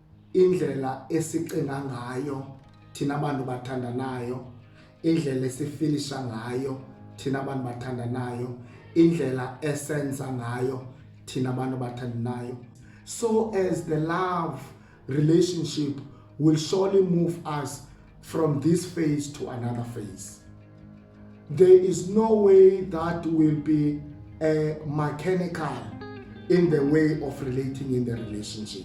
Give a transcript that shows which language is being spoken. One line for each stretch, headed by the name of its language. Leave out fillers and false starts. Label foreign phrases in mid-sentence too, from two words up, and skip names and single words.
North Ndebele: indlela esicinga ngayo thina abantu bathandanayo, indlela esifilisha ngayo thina abantu bathandanayo, indlela esenza ngayo thina abantu bathandanayo.
English: So as the love relationship will surely move us from this phase to another phase. There is no way that will be mechanical in the way of relating in the relationship.